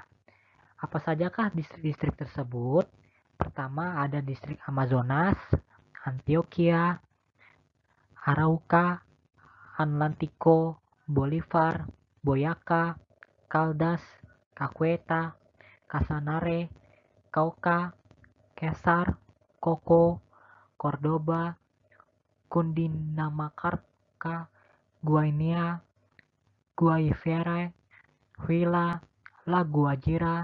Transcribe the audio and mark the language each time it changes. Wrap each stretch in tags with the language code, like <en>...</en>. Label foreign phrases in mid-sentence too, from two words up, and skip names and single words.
<id>Apa sajakah distrik-distrik tersebut? Pertama ada distrik Amazonas, Antioquia, Arauca, Atlántico, Bolívar, Boyacá, Caldas, Caqueta, Casanare, Cauca, Cesar, Coco, Cordoba, Cundinamarca, Guainía, Guayavere, Huila, La Guajira,</id>